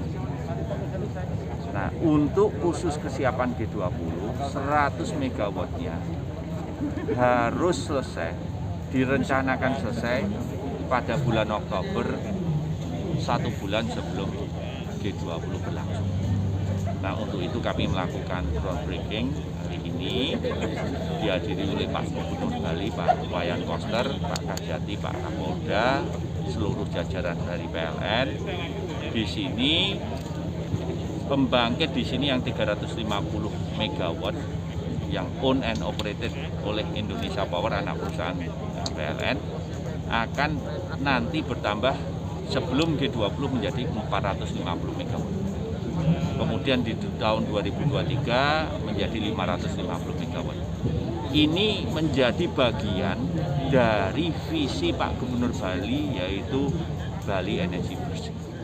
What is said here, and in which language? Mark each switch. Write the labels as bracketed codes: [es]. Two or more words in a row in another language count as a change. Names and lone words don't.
[id] Nah, untuk khusus kesiapan G20, 100 MW-nya harus selesai, direncanakan selesai pada bulan Oktober, 1 bulan sebelum G20 berlangsung. Nah, untuk itu kami melakukan groundbreaking hari ini, dihadiri oleh Pak Gubernur Bali, Pak Wayan Koster, Pak Kajati, Pak Kapolda, seluruh jajaran dari PLN. Di sini pembangkit di sini yang 350 MW yang [en] owned and operated [id] oleh Indonesia Power, anak perusahaan PLN, akan nanti bertambah sebelum G20 menjadi 450 MW. Kemudian di tahun 2023 menjadi 550 MW. Ini menjadi bagian dari visi Pak Gubernur Bali, yaitu Bali Energi Bersih.